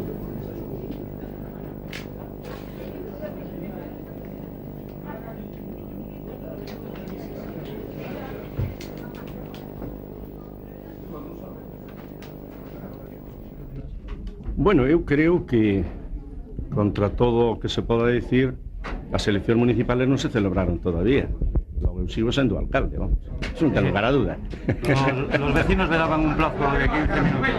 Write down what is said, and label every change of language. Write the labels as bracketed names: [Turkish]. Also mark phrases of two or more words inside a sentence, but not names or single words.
[Galician] Bueno, eu creo que, contra todo o que se poda dicir, as eleccións municipales non se celebraron todavía. Logo eu sigo sendo alcalde, vamos. Eso non ten lugar a duda. [Spanish] Los vecinos le daban un plazo de 15 minutos.